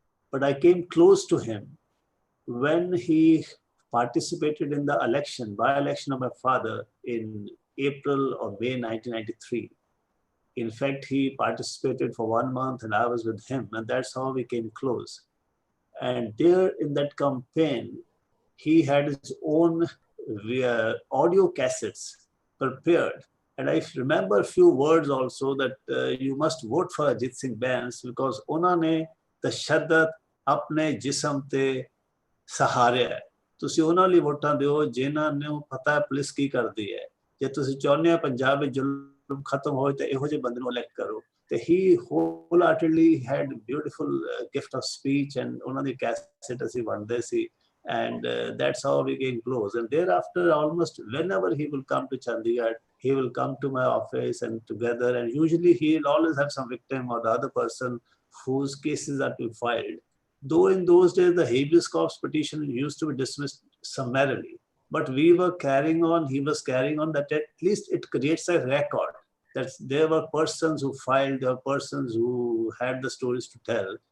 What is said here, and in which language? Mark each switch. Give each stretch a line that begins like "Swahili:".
English: But I came close to him when he participated in the election, by-election of my father in April or May 1993. In fact, he participated for 1 month and I was with him, and that's how we came close. And there in that campaign, he had his own audio cassettes prepared. And I remember a few words also that you must vote for Ajit Singh Bains because
Hindi: उन्होंने तशद्दद अपने जिस्म ते सहारे
Punjabi: ਤੁਸੀਂ ਉਹਨਾਂ ਲਈ ਵੋਟਾਂ ਦਿਓ ਜਿਨ੍ਹਾਂ ਨੂੰ ਪਤਾ ਪੁਲਿਸ ਕੀ ਕਰਦੀ ਹੈ ਜੇ ਤੁਸੀਂ ਚਾਹੁੰਦੇ ਹੋ ਪੰਜਾਬ ਵਿੱਚ ਜ਼ੁਲਮ ਖਤਮ ਹੋਏ ਤੇ ਇਹੋ ਜਿਹੇ ਬੰਦੇ ਨੂੰ ਇਲੈਕਟ ਕਰੋ ਤੇ
English: he wholeheartedly had beautiful gift of speech and
Punjabi: ਉਹਨਾਂ ਦੀ ਕੈਸੇਟ ਅਸੀਂ ਵੰਡਦੇ ਸੀ
English: and that's how we came close. And thereafter, almost whenever he will come to Chandigarh, he will come to my office and together, and usually he'll always have some victim or the other person whose cases are to be filed. Though in those days, the habeas corpus petition used to be dismissed summarily, but we were carrying on, he was carrying on that at least it creates a record that there were persons who filed, there were persons who had the stories to tell.